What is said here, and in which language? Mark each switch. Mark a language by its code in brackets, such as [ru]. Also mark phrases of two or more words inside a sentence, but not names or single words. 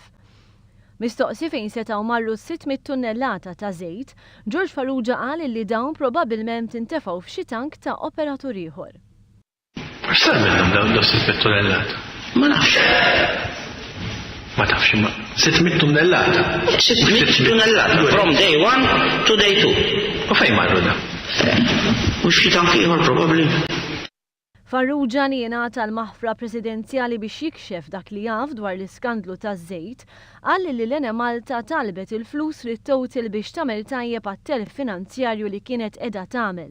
[mt] Mistoqsi fejn setgħu marru 600 tunnellata ta' żejt, George Farrugia qal li dawn probabbilment intefgħu f'xi tank ta' operatur ieħor. X'sar minnhom dawn 600 tunnellata? Ma nafx. Ma tafx imma 600 tunnellata. [en] 600 tunnellata from day 1 to day 2. [mt] U fejn marru da? U xi tank ieħor probabbli. Farrugia li jingħata l-maħfra presidenzjali biex jikxef dak li jaf dwar l-iskandlu taż-żejt, qal li l-Malta talbet il-flus li Total biex tagħmel tajjeb għat-telf finanzjarju li kienet qiegħda tagħmel.